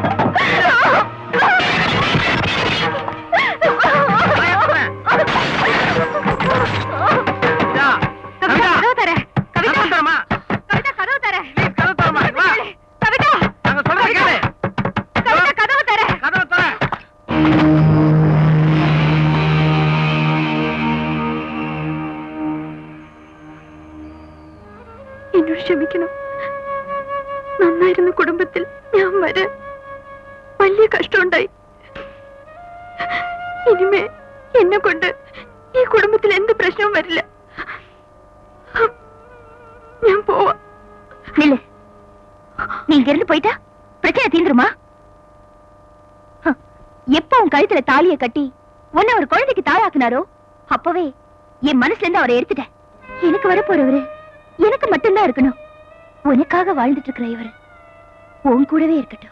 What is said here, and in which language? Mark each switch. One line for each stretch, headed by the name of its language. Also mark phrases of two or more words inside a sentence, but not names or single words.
Tamil: கவிதா, கதவு தர. கவிதா, கதவு தரமா. கவிதா, கதவு தர. Please, கதவு தரமா. வா. கவிதா, நாங்க சொல்றதை கேளு. கவிதா, கதவு தர. கதவை தர.
Malayalam: എന്നോട് ക്ഷമിക്കണം. നന്നായിരുന്ന കുടുംബത്തിൽ ഞാൻ വരെ വലിയ കഷ്ടമുണ്ടായി. ഇനിമേ എന്നെ കൊണ്ട് ഈ കുടുംബത്തിൽ എന്ത് പ്രശ്നവും വരില്ല. ഞാൻ പോവാ. നില്ല്.
Tamil: நீ இங்க இருந்து போயிட்டா பிரச்சனை தீந்துருமா? எப்ப உன் கழுத்துல தாலியை கட்டி உன்னை ஒரு குழந்தைக்கு தாயாக்குனாரோ அப்பவே என் மனசுல இருந்து அவரை எடுத்துட்டேன். எனக்கு வர போறவரு எனக்கு மட்டும்தான் இருக்கணும். உனக்காக வாழ்ந்துட்டு இருக்கிற இவரு உன் கூடவே இருக்கட்டும்.